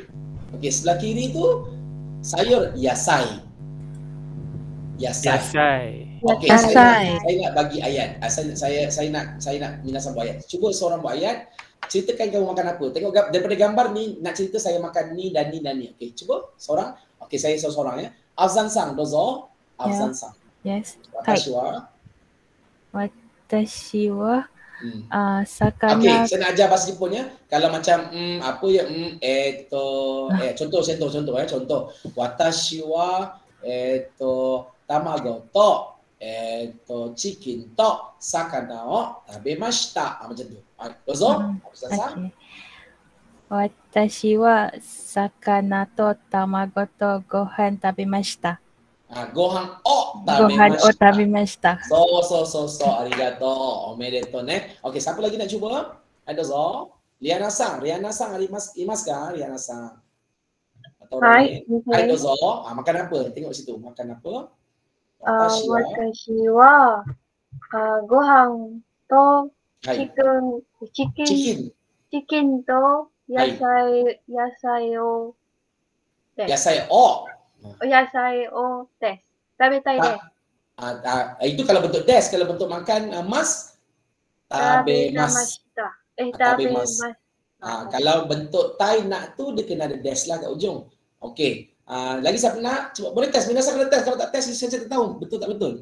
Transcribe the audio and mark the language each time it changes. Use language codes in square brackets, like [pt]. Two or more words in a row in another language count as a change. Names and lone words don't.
[ms] Okey, sebelah kiri tu sayur yasai. Okey, saya nak bagi ayat. Saya nak minasang buat ayat. Cuba seorang buat ayat. Ceritakan kamu makan apa. Tengok daripada gambar ni nak cerita saya makan ni dan ni dan ni. Okey, cuba seorang. Okey, saya seorang ya. Afzan-san, dozo. Afzan-san. [en] Yes. [ja] 私は魚. [ms] Okey, saya nak ajar bahasa Jepun ya. Kalau macam apa ya contoh ya, contoh. [ja] 私は卵と chicken と魚を食べました. [ms] Macam tu. [ja] どうぞ. [ms] Okay. [ja] 私は魚と卵とご飯食べました. ご飯を食べました. そう、ありがとう、おめでとうね. [ms] Okey, siapa lagi nak cuba? Ada zo. [ja] Riana-san imas ka Riana-san? [ms] Atau [ja] はい. Ada zo. [ms] Makan apa? Tengok situ. Makan apa? [ja] 私はご飯とはい. chicken to yasai o desu. 野菜をです。食べたいです. [ms] Itu kalau bentuk des, kalau bentuk makan mas tabemashita. [ja] 食べました. [ms] Kalau bentuk tai nak tu dia kena ada des lah kat ujung. Okey. Lagi siapa nak? Cuba boleh test. Minasa kena test. Kalau tak test saya tak tahu betul tak betul.